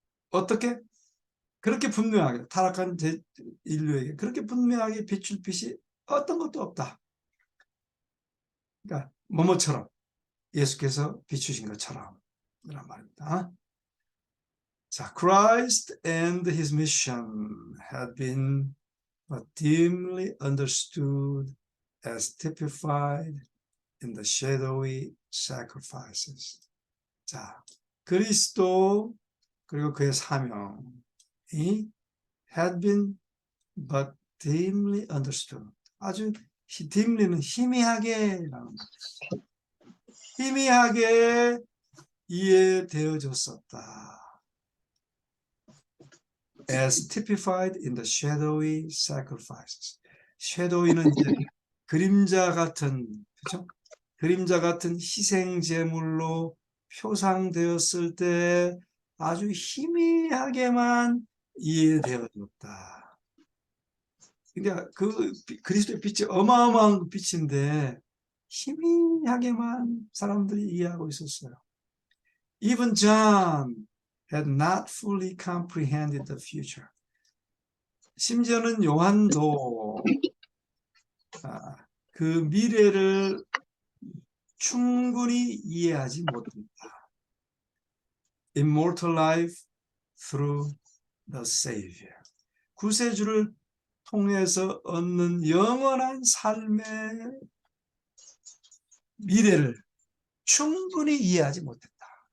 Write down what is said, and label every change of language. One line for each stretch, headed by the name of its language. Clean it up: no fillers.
Korean: 어떻게? 그렇게 분명하게 타락한 인류에게 그렇게 분명하게 비출 빛이 어떤 것도 없다. 그러니까 뭐뭐처럼 예수께서 비추신 것처럼 이란 말입니다.
English: 자, Christ and his mission had been but dimly understood as typified in the shadowy sacrifices.
Korean: 자, 그리스도 그리고 그의 사명이
English: had been but dimly understood.
Korean: 아주 dimly는 희미하게라는 거죠. 희미하게 이해되어졌었다.
English: As typified in the shadowy sacrifices.
Korean: shadow이는 이제 그림자 같은, 그렇죠? 그림자 같은 희생 제물로 표상되었을 때 아주 희미하게만 이해되어졌다. 그러니까 그 그리스도의 빛이 어마어마한 빛인데 희미하게만 사람들이 이해하고 있었어요.
English: Even John had not fully comprehended the future.
Korean: 심지어는 요한도 그 미래를 충분히 이해하지 못했다.
English: Immortal life through the Savior.
Korean: 구세주를 통해서 얻는 영원한 삶의 미래를 충분히 이해하지 못했다.